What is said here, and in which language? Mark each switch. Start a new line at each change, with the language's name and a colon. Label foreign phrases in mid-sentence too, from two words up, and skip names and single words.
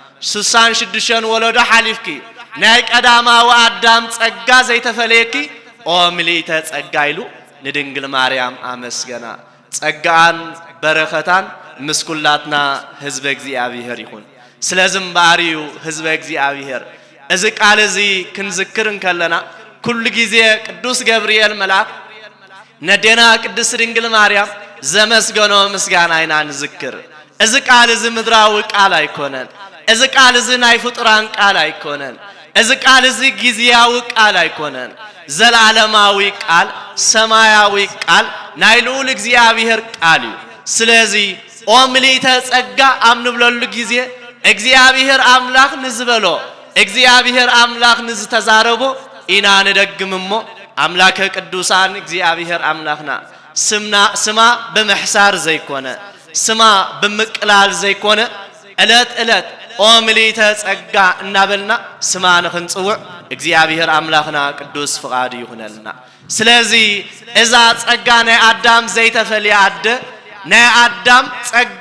Tigrinya: 66 ወለዶ ሓሊፍኪ ናይ ቀዳማው አዳም ጸጋ ዘይተፈለየኪ ኦ ምልእተ ጸጋ ኢሉ ንድንግል ማርያም አመስገና ጸጋን በረኸታን ምስኩላትና ህዝበ እግዚአብሔር ይሁን ስለዝም ባሪዩ ህዝበ እግዚአብሔር እዚ ቃል እዚ ክንዝክር እንከለና ኩሉ ጊዜ ቅዱስ ገብርኤል መልአክ ነዴና ቅድስት ድንግል ማርያም ዘመስገኖ ምስጋና ኢና ንዝክር እዚ ቃል እዚ ምድራዊ ቃል አይኮነን እዚ ቃል እዚ ናይ ፍጡራን ቃል አይኮነን እዚ ቃል እዚ ጊዜያዊ ቃል አይኮነን ዘላለማዊ ቃል ሰማያዊ ቃል ናይ ልዑል እግዚአብሔር ቃል እዩ ስለዚህ ኦ ምልእተ ጸጋ አምንብለሉ ጊዜ እግዚአብሔር አምላክ ንዝበሎ እግዚአብሔር አምላክ ንዝተዛረቦ ኢና ንደግምሞ አምላከ ቅዱሳን እግዚአብሔር አምላክና ስማ በመሕሳር ዘይኮነ ስማ በመቅላል ዘይኮነ ዕለት ዕለት ኦ ምልእተ ጸጋ እናበልና ስማ ንኽንጽውዕ እግዚአብሔር አምላክና ቅዱስ ፍቃድ ይሁነልና ስለዚህ እዛ ጸጋ ናይ አዳም ዘይተፈልየ አደ ናይ አዳም ጸጋ